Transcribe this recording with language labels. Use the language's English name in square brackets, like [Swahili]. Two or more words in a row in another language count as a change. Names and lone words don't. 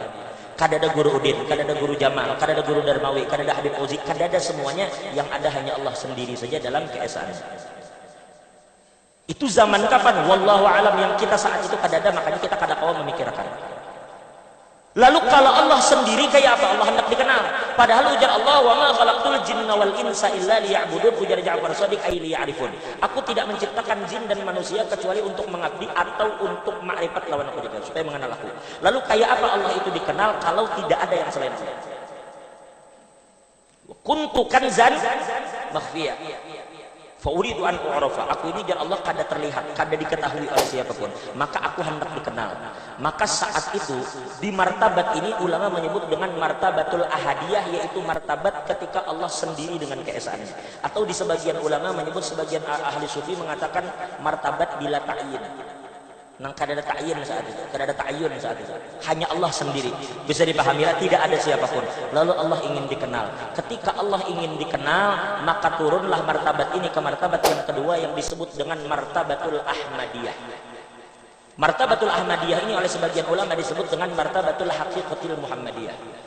[Banjar] Kada ada guru Udin, kada ada guru Jamal, kada ada guru Darmawi, kada ada Habib Ozi, kada ada semuanya, yang ada hanya Allah sendiri saja dalam keesaannya. Itu zaman kapan? Wallahu alam, yang kita saat itu kada ada, makanya kita kada kawan memikirkan. Lalu kalau Allah sendiri kayak apa? Allah hendak dikenal. Padahal ujar Allah, [Arabic] wa ma khalaqtul jinna wal insa illa liya'budun, [Banjar] ujar Ja'far Shadiq [Arabic] ay liya'rifun. [Banjar] Aku tidak menciptakan jin dan manusia kecuali untuk mengabdi atau untuk ma'rifat lawan aku juga, supaya mengenal aku. Lalu kayak apa Allah itu dikenal kalau tidak ada yang selain Allah? [Arabic] Kuntu kanzan makhfiyah fa uridu an u'rafa. [Banjar] Aku ini jar Allah kada terlihat, kada diketahui oleh siapapun, maka aku hendak dikenal. Maka saat itu di martabat ini ulama menyebut dengan [Arabic] martabatul ahadiyah, [Banjar] yaitu martabat ketika Allah sendiri dengan keesaannya. Atau di sebagian ulama menyebut, sebagian ahli sufi mengatakan martabat [Arabic] bila ta'yin. [Banjar] Nang kada ada ta'yin saat itu, kada ada ta'yun saat itu. Hanya Allah sendiri. Bisa dipahami, tidak ada siapapun. Lalu Allah ingin dikenal. Ketika Allah ingin dikenal, maka turunlah martabat ini ke martabat yang kedua yang disebut dengan [Arabic] martabatul ahmadiyah. Martabatul ahmadiyah [Banjar] ini oleh sebagian ulama disebut dengan [Arabic] martabatul haqiqatil muhammadiyah.